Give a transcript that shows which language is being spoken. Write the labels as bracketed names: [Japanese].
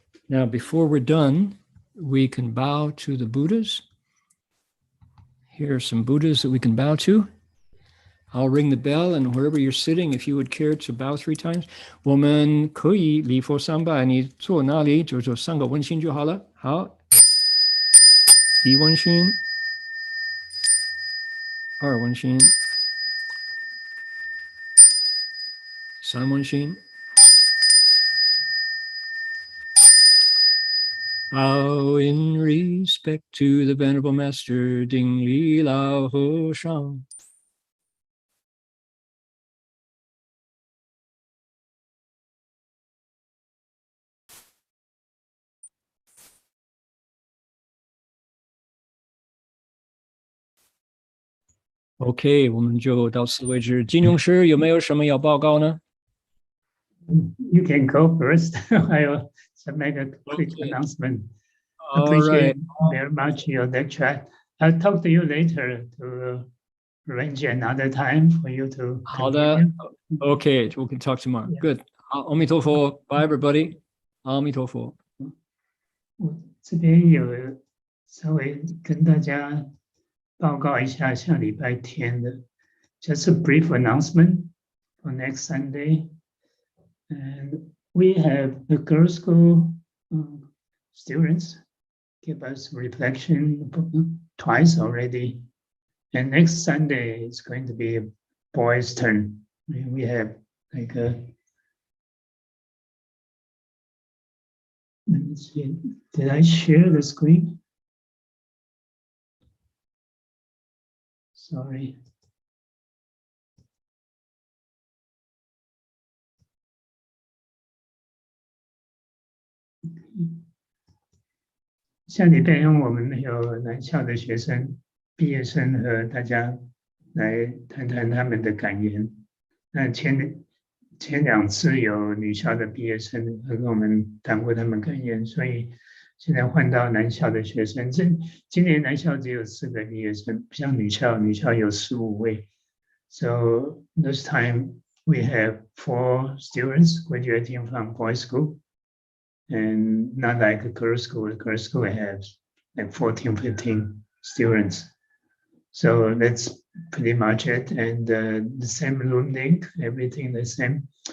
[English] Now, before we're done, we can bow to the Buddhas. Here are some Buddhas that we can bow to. I'll ring the bell, and wherever you're sitting, if you would care to bow 3 times. [Chinese] 我们可以礼佛3拜，你坐哪里就做3个温馨就好了。好，1温馨，2温馨，3温馨。 [English] Bow in respect to the Venerable Master Ding Li Lao Ho Shang. [Chinese] OK， 我们就到此为止。金庸师有没有什么要报告呢？ [English] You can go first. I'll make a quick announcement. Appreciate very much your lecture. I'll talk to you later to arrange another time for you to. [Chinese] 好的 [English] ，OK， we can talk tomorrow. Good. [Chinese] 好，阿弥陀佛 ， [English] Bye everybody. [Chinese] 阿弥陀佛。我这边有稍微跟大家报告一下下礼拜天的 [English] just a brief announcement for next Sunday. And we have the girls' school students give us reflection twice already. And next Sunday is going to be a boys' turn. We have like a, let me see, did I share the screen? Sorry. Okay. [Chinese] 下礼拜我们有南校的学生、毕业生和大家来谈谈他们的感言。那前2次有女校的毕业生和我们谈过他们感言，所以现在换到南校的学生。今年南校只有4个毕业生，不像女校有15位。 [English] So this time we have 4 students graduating from boys' school. And not like a girls' school. The girls' school has like 14, 15 students. So that's pretty much it. And the same room link, everything the same.